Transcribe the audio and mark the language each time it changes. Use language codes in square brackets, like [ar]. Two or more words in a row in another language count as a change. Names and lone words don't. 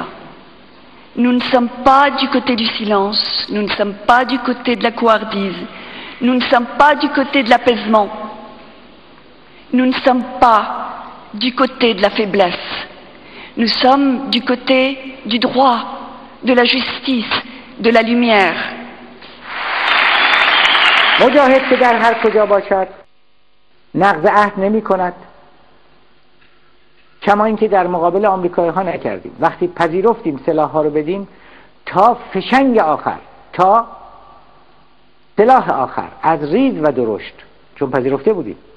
[fr] Nous ne sommes pas du côté du silence, nous ne sommes pas du côté de la couardise, nous ne sommes pas du côté de l'apaisement, nous ne sommes pas du côté de la faiblesse, nous sommes du côté du droit, de la justice, de la lumière. [fa] مجاهد که در هر کجا باشد نقض عهد نمی کند، کما اینکه در مقابل آمریکایی ها نکردیم. وقتی پذیرفتیم سلاح ها رو بدیم، تا فشنگ آخر، تا سلاح آخر از ریز و درشت، چون پذیرفته بودیم.